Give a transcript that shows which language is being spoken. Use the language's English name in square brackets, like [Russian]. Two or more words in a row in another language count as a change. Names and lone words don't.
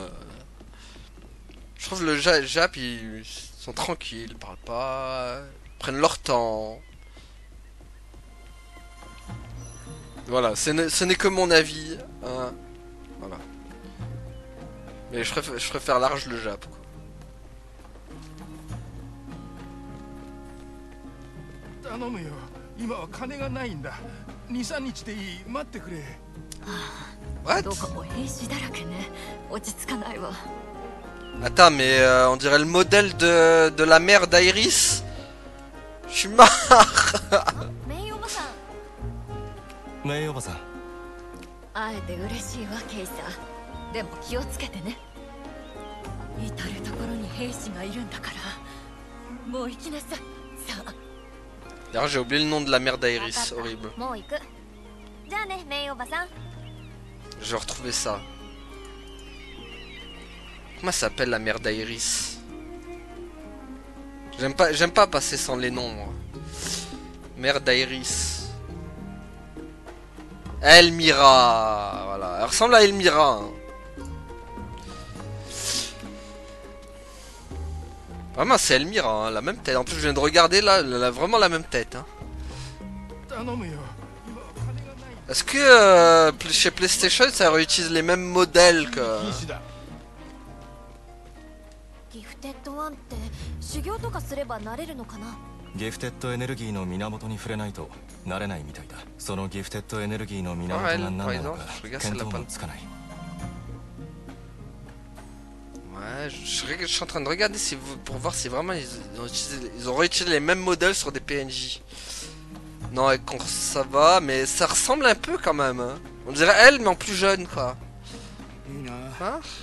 [French] Je trouve le Jap, ils sont tranquilles, ils parlent pas, ils prennent leur temps. Voilà, ce n'est que mon avis. Hein. Voilà. Mais je préfère large le Jap. Quoi. [Japanese] 頼むよ。今は金がないんだ。2、3日でいい。待ってくれ。 [English] What? [Japanese] どこも兵士だらけね。落ち着かないわ。 [French] Attends, mais on dirait le modèle de la mère d'Iris. Je suis marre. [Japanese] メイおばさん。メイおばさん。会えて嬉しいわケイサー。でも気をつけてね。至るところに兵士がいるんだから。もう行きなさい。さあ。 [French] D'ailleurs, j'ai oublié le nom de la mère d'Iris, horrible. [Japanese] もう行く。じゃあね、メイおばさん。 [French] Je vais retrouver ça. Comment ça s'appelle la mère d'Iris? J'aime pas passer sans les noms, moi. Mère d'Iris. Elmira. Voilà. Elle ressemble à Elmira. Hein. Vraiment, c'est Elmira, hein, la même tête. En plus, je viens de regarder là, elle a vraiment la même tête. Hein. Est-ce que chez PlayStation, ça réutilise les mêmes modèles que... [Japanese] ギフテッドワンって修行とかすればなれるのかな。ギフテッドエネルギーの源に触れないとなれないみたいだ。そのギフテッドエネルギーの源が何なのか見当もつかない。 [French] Ouais. Ouais, je suis en train de regarder pour voir si vraiment ils ont réutilisé les mêmes modèles sur des PNJ. Non, ça va, mais ça ressemble un peu quand même. Hein. On dirait elle, mais en plus jeune, quoi. Hein?